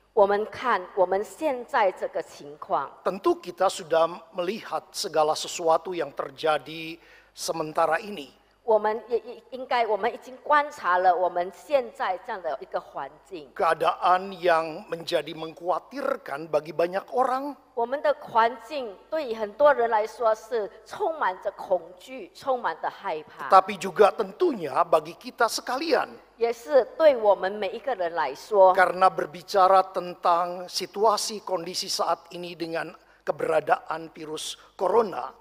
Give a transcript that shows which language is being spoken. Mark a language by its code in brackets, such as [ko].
[zh] 我们看我们现在这个情况， [id] Tentu kita sudah melihat segala sesuatu yang terjadi sementara ini. [zh] 我们我们已经观察了我们现在这样的一个环境， [id] Keadaan yang menjadi mengkhawatirkan bagi banyak orang. [zh] 我们的环境对于很多人来说是充满着恐惧，充满着害怕， [id] Tapi juga tentunya bagi kita sekalian. [zh] 也是对我们每一个人来说， [id] Karena berbicara tentang situasi kondisi saat ini dengan keberadaan virus corona,